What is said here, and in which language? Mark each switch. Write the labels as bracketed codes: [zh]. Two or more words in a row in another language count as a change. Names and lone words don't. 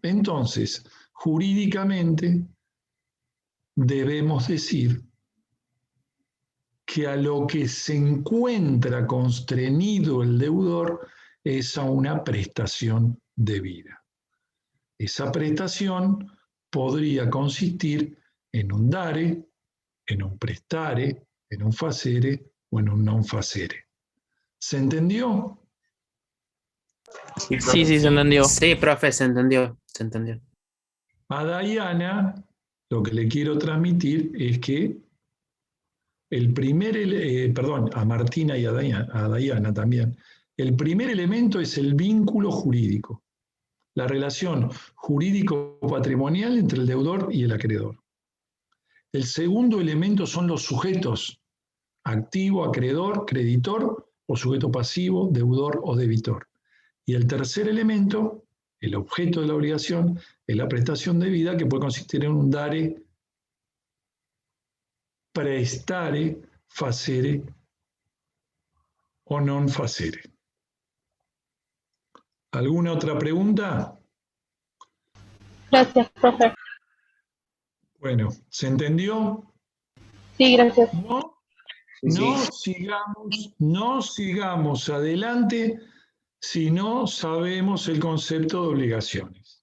[es] Entonces, jurídicamente, debemos decir que a lo que se encuentra constreñido el deudor es a una prestación debida. Esa prestación podría consistir en un dare, en un prestare, en un facere o en un [la] non facere. [es] ¿Se entendió? Sí, se entendió. Sí, profe, se entendió. Se entendió. A Diana, lo que le quiero transmitir es que a Martina y a Diana también, el primer elemento es el vínculo jurídico, la relación jurídico-patrimonial entre el deudor y el acreedor. El segundo elemento son los sujetos, activo, acreedor, creditor o sujeto pasivo, deudor o debitor. Y el tercer elemento, el objeto de la obligación, es la prestación debida que puede consistir en un [la] dare, prestare, facere [es] o [la] non facere. [es] ¿Alguna otra pregunta? Gracias, profe. Bueno, ¿se entendió? Sí, gracias. No sigamos adelante si no sabemos el concepto de obligaciones.